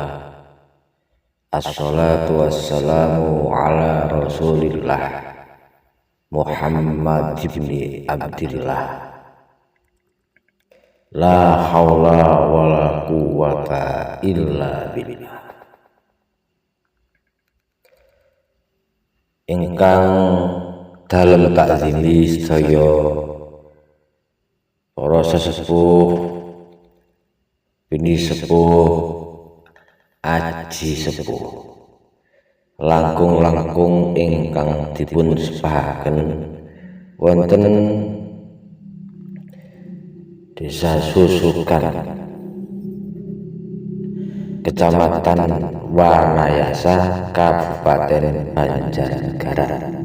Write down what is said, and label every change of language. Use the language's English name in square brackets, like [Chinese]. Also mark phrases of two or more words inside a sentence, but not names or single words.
[Arabic] الصلاة والسلام على رسول الله محمد ابن عبد الله. لا حول ولا قوة إلا بالله. [Javanese] Ingkang dalem takzimi sedaya para sesepuh, bini sepuh, aji sepuh, langkung-langkung ingkang dipun sepahaken wonten Desa Susukan, Kecamatan Wanayasa, Kabupaten Banjarnegara.